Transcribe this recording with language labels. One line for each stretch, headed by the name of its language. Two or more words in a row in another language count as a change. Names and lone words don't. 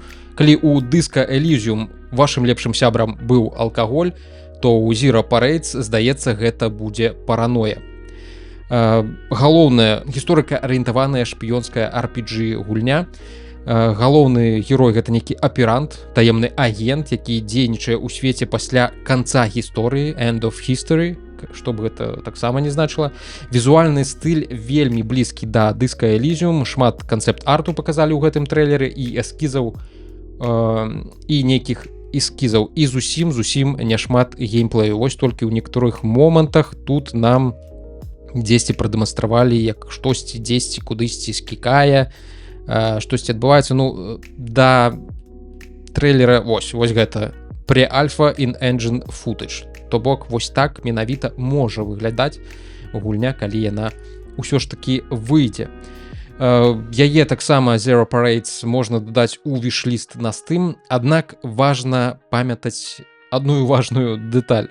Belarusian: Калі ў Disco Elysium вашым лепшым сябрам быў алкаголь, то ў Zero Parades, здаецца, гэта будзе параноя. Галоўная гісторыка-арыентаваная шпіёнская RPG гульня. Галоўны герой гэта нейкі аперант, таемны агент, які дзейнічае ў свеце пасля канца гісторыі,
English: end of history,
Belarusian: што б гэта таксама не значыла. Візуальны стыль вельмі блізкі да Disco Elysium, шмат канцэпт-арту паказалі ў гэтым трэйлеры і эскізаў, і нейкіх эскізаў, і зусім няшмат геймплею. Вось толькі ў некаторых момантах тут нам дзесьці прадэманстравалі, як штосьці дзесьці кудысьці скікае, штосьці адбываецца. Ну, да трэйлера вось гэта
English: pre-alpha in-engine footage.
Belarusian: То бок, вось так менавіта можа выглядаць гульня, калі яна ўсё ж такі выйдзе. Яе таксама Zero Parades можна дадаць у віш-ліст на Steam, аднак важна памятаць адную важную дэталь.